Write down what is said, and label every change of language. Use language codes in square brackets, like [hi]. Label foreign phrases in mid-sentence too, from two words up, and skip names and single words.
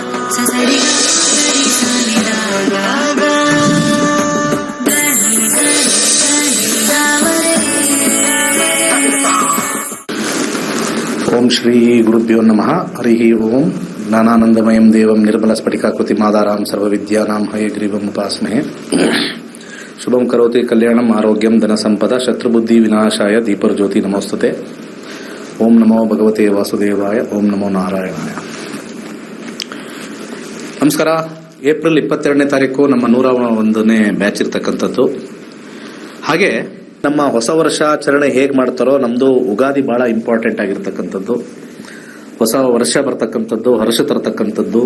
[sa] ಓಂ ಶ್ರೀ ಗುರುಭ್ಯೋ ನಮಃ. ಹರಿ ಓಂ. ಜ್ಞಾನಾನಂದಮಯಂ ದೇವಂ ನಿರ್ಮಲ ಸ್ಫಟಿಕಾಕೃತಿ ಮಾದಾರಾಂ ಸರ್ವವಿದ್ಯಾನಾಂ ಹಯಗ್ರೀವಂ ಉಪಾಸ್ಮಹೇ. ಶುಭಂ ಕರೋತಿ ಕಲ್ಯಾಣಂ ಆರೋಗ್ಯಂ ಧನ ಸಂಪದ ಶತ್ರುಬುದ್ಧಿ ವಿನಾಶಾಯ ದೀಪರ್ಜ್ಯೋತಿ ನಮೋಸ್ತುತೆ. ಓಂ ನಮೋ ಭಗವತೆ ವಾಸುದೇವಾಯ. ಓಂ ನಮೋ ನಾರಾಯಣಾಯ. [kn] ನಮಸ್ಕಾರ. ಏಪ್ರಿಲ್ 22ನೇ ತಾರೀಕು ನಮ್ಮ 101ನೇ ಬ್ಯಾಚ್ ಇರ್ತಕ್ಕಂಥದ್ದು. ಹಾಗೆ ನಮ್ಮ ಹೊಸ ವರ್ಷಾಚರಣೆ ಹೇಗೆ ಮಾಡ್ತಾರೋ ನಮ್ದು ಉಗಾದಿ ಬಹಳ ಇಂಪಾರ್ಟೆಂಟ್ ಆಗಿರ್ತಕ್ಕಂಥದ್ದು. ಹೊಸ ವರ್ಷ ಬರ್ತಕ್ಕಂಥದ್ದು, ಹರ್ಷ ತರತಕ್ಕಂಥದ್ದು.